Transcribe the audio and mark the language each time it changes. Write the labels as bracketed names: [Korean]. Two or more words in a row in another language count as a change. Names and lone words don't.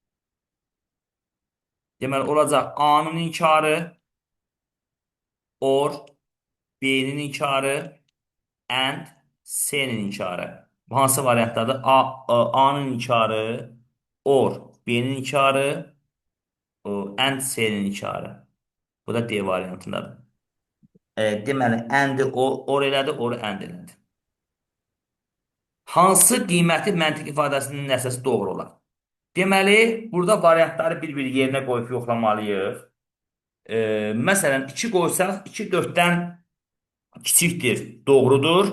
[Azerbaijani] Deməli, olacaq A-nın inkarı or B-nin inkarı and C-nin inkarı. Bu hansı variantdadır? A-nın inkarı or B-nin inkarı and C-nin inkarı. Bu da D variantındadır. Deməli, and-i or elədi, [English] or and [Azerbaijani] elədi. Hansı qiyməti məntiq ifadəsinin nəticəsi doğru olar? Deməli, burada variantları bir-bir yerinə qoyub yoxlamalıyıq. Məsələn, 2 qoysaq, 2 4-dən kiçikdir, doğrudur.